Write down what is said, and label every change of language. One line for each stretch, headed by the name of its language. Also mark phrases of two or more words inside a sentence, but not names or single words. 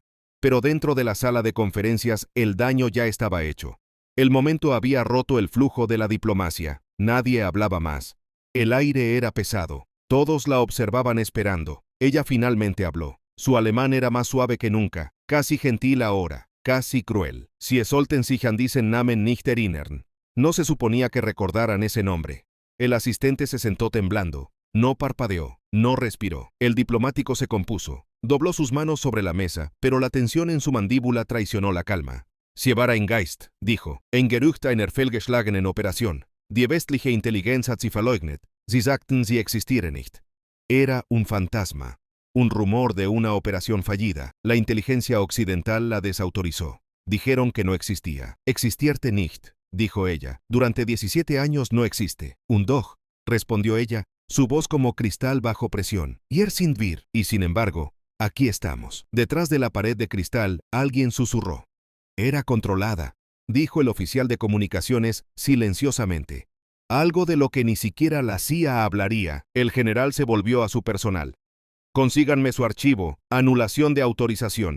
Spanish: Pero dentro de la sala de conferencias el daño ya estaba hecho. El momento había roto el flujo de la diplomacia. Nadie hablaba más. El aire era pesado. Todos la observaban esperando. Ella finalmente habló. Su alemán era más suave que nunca, casi gentil ahora, casi cruel.
German: Sie sollten sich an diesen Namen nicht erinnern.
Spanish: No se suponía que recordaran ese nombre. El asistente se sentó temblando. No parpadeó, no respiró. El diplomático se compuso, dobló sus manos sobre la mesa, pero la tensión en su mandíbula traicionó la calma.
German: Sie war ein Geist, dijo, ein Gerücht einer fehlgeschlagenen Operación. Die westliche Intelligenz hat sie verleugnet. Sie sagten, sie existiere nicht.
Spanish: Era un fantasma, un rumor de una operación fallida. La inteligencia occidental la desautorizó. Dijeron que no existía.
German: Existierte nicht,
Spanish: dijo ella. Durante 17 años no existe.
German: Und doch,
Spanish: respondió ella, su voz como cristal bajo presión.
German: Hier sind wir.
Spanish: Y sin embargo, aquí estamos. Detrás de la pared de cristal, alguien susurró. Era controlada, dijo el oficial de comunicaciones silenciosamente. Algo de lo que ni siquiera la CIA hablaría. El general se volvió a su personal. Consíganme su archivo, anulación de autorización.